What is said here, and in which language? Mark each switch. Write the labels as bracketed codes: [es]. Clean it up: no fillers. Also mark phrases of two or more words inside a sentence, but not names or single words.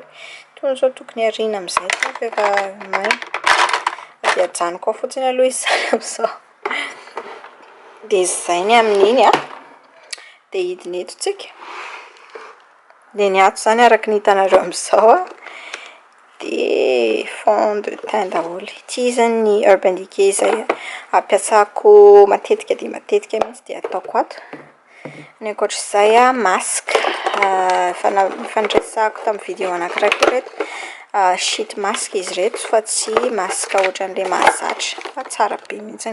[mg] Tony zao tokony arina amin'izay fa efa maina. De ajanoko ao fotsiny aloha izany amin'izao. De zay ny amin'iny de hidiny eto tsika. De ny ato zany araka ny hitanareo amin'izao de [fr] fond de teint [mg] daholo. Ty zany ny Urban Decay zay ampiasako matetika de matetika mihitsy de ataoko ato. Ny ankoatr'izay masque fandraisako tamin'ny video anankiray koa reto. [en] Sheet mask [mg] izy reto fa tsy masque ohatran'le mahazatra fa tsara be mihitsy.